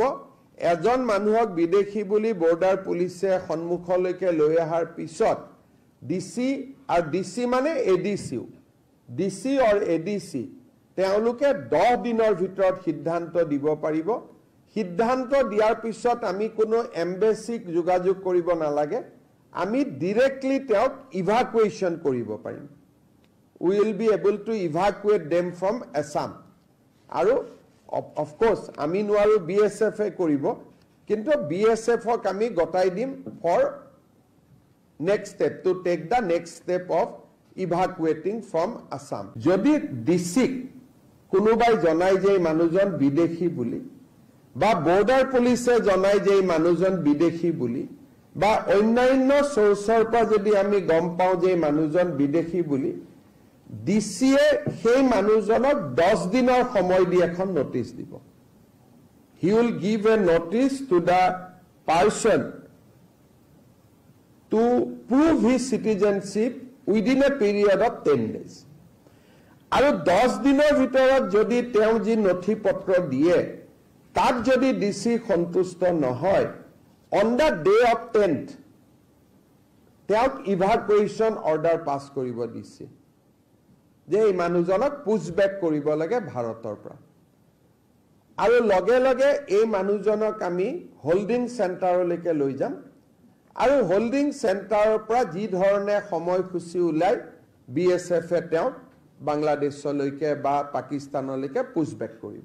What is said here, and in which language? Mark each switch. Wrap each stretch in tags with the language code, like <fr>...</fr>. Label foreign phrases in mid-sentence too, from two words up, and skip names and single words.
<as>এজন মানুহক বিদেশী বুলি বৰ্ডাৰ পুলিচে সন্মুখলৈকে লৈ অহাৰ পিছত ডিসি আৰু ডিসি মানে এডিসি ডিসি আৰু এডিসি তেওঁলোকে 10 দিনৰ ভিতৰত সিদ্ধান্ত দিব পাৰিব। সিদ্ধান্ত দিয়াৰ পিছত আমি কোনো এম্বেসিক যোগাযোগ কৰিব নালাগে, আমি ডাইৰেক্টলি তেওঁক ইভাকুৱেশ্যন কৰিব পাৰিম।</as> <en>We will be able to evacuate them from Assam. আৰু of course আমি নোৱাৰো BSF এ কৰিব, কিন্তু BSF ক আমি গটাই দিম for next step, to take the next step of evacuating from Assam.</en> <as>যদি ডিসি কোনোবাই জনাই যে মানুহজন বিদেশী বুলি বা বৰ্ডাৰ পুলিচে জনাই যে মানুহজন বিদেশী বুলি বা অন্যান্য সোৰ্সৰ পৰা যদি আমি গম পাওঁ যে মানুহজন বিদেশী বুলি, ডিসিয়ে সেই মানুহজনক 10 দিনৰ সময় দি এখন নোটিস দিব।</as> <en>He will give a notice to the person to prove his citizenship within a period of 10 days.</en> <as>আৰু 10 দিনৰ ভিতৰত যদি তেওঁ যি নথি পত্ৰ দিয়ে তাত যদি ডিসি সন্তুষ্ট নহয়,</as> <en>on the day of 10th</en> <as>তেওঁক ইভাকুৱেশ্যন অৰ্ডাৰ পাছ কৰিব দিছে যে এই মানুহজনক পুছবেক কৰিব লাগে ভাৰতৰ পৰা। আৰু লগে লগে এই মানুহজনক আমি হোল্ডিং সেন্টাৰলৈকে লৈ যাম আৰু হোল্ডিং সেন্টাৰৰ পৰা যি ধৰণে সময়সূচী ওলাই BSF এ তেওঁক বাংলাদেশলৈকে বা পাকিস্তানলৈকে পুছবেক কৰিব।</as>